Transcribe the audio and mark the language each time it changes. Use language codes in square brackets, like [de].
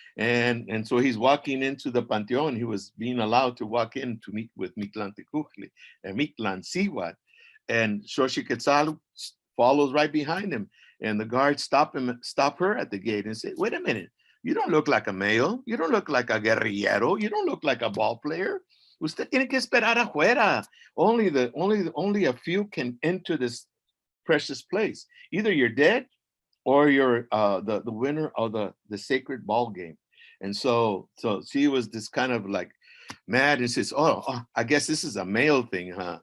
[en] And so he's walking into the Panteon. He was being allowed to walk in to meet with M.E.Ch.A and M.E.Ch.A. And Xochitl follows right behind him. And the guards stop her at the gate and say, "Wait a minute. You don't look like a male. You don't look like a guerrillero. You don't look like a ball player. [es] Usted tiene que esperar afuera. [en] Only a few can enter this precious place. Either you're dead or you're the winner of the sacred ball game." And so she was this kind of like mad and says, oh, I guess this is a male thing, huh?